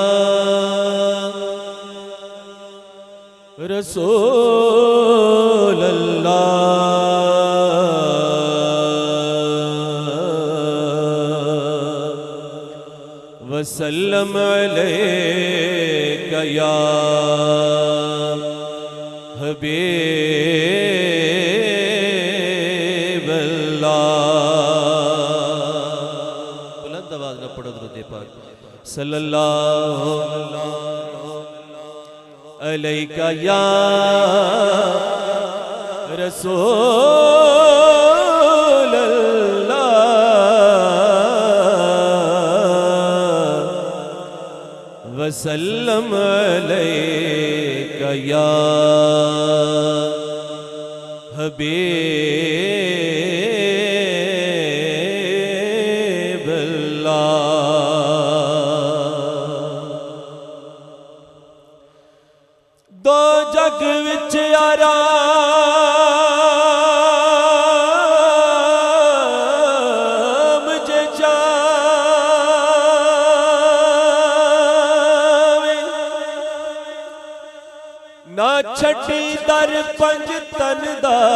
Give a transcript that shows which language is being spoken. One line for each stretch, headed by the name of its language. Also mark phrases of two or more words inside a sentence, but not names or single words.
Arabic: رسول الله وسلم عليك يا حبيب الله.
Urdu: بلند آواز میں پڑھو درود پاک.
Arabic: صلى الله عليك يا رسول الله وسلم عليك يا حبيب الله.
Punjabi: دو جگ وچ آرام جے چاوے نا چھڈی در پنج تن دا